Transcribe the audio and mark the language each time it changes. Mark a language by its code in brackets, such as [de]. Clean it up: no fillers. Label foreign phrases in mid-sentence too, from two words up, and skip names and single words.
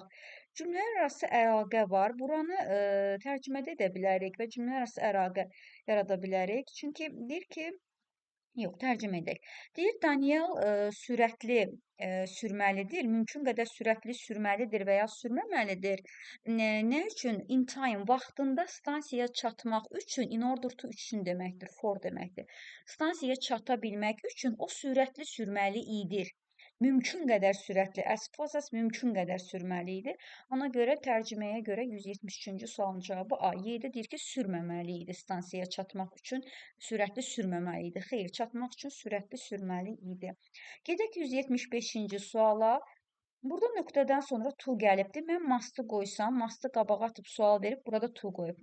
[az] Cümlələr arası əlaqə var. Buranı tərcümədə edə bilərik və cümlələr arası əlaqə yarada bilərik. Çünki deyir ki, yox, tərcümə edək. Deyir Daniel sürətli sürməlidir. Mümkün qədər sürətli sürməlidir və ya sürməməlidir. Nə üçün? [en] In time, [az] vaxtında stansiyaya çatmaq üçün, [en] in order to [az] üçün deməkdir, for deməkdir. Stansiyaya çata bilmək üçün o sürətli sürməli idir. Mümkün qədər sürətli, [en] as fast as [az] mümkün qədər sürməli idi. Ona görə tərcüməyə görə 173-cü sualın cavabı A. Y-də deyir ki, sürməməli idi stansiyaya çatmaq üçün, sürətli sürməməli idi. Xeyr, çatmaq üçün sürətli sürməli idi. Gedək 175-ci suala. Burada nöqtədən sonra to gəlibdir. Mən must-ı qoysam, must-ı qabağa atıb sual verib, burada to qoyub.